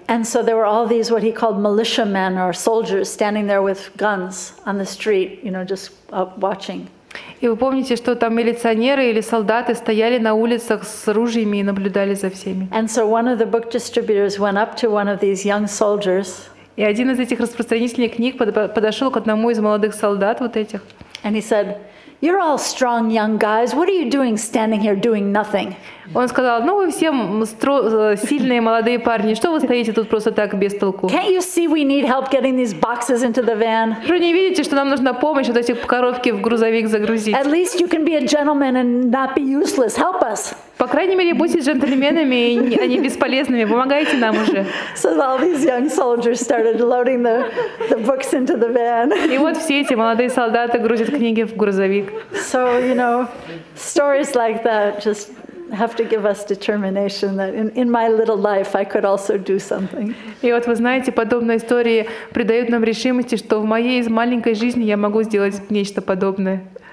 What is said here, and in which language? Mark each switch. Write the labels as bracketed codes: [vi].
[en] And so there were all these what he called militiamen or soldiers standing there with guns on the street, you know, just watching. [ru] И вы помните, что там милиционеры или солдаты стояли на улицах с ружьями и наблюдали за всеми. [en] And so one of the book distributors went up to one of these young soldiers. [ru] И один из этих распространителей книг подошел к одному из молодых солдат вот этих. [en] And he said, "You're all strong young guys. What are you doing standing here doing nothing?" [ru] Он сказал, ну вы все сильные молодые парни, что вы стоите тут просто так без толку? [en] Can't you see we need help getting these boxes into the van? [ru] Вы не видите, что нам нужна помощь вот эти коробки в грузовик загрузить? [en] At least you can be a gentleman and not be useless. Help us. [ru] По крайней мере, будьте джентльменами, а не бесполезными. Помогайте нам уже. [en] So all these young soldiers started loading the books into the van. [ru] И вот все эти молодые солдаты грузят книги в грузовик. [en] So, you know, stories like that just have to give us determination that in my little life I could also do something. [ru] И вот вы знаете, подобные истории придают нам решимости, что в моей маленькой жизни я могу сделать нечто подобное.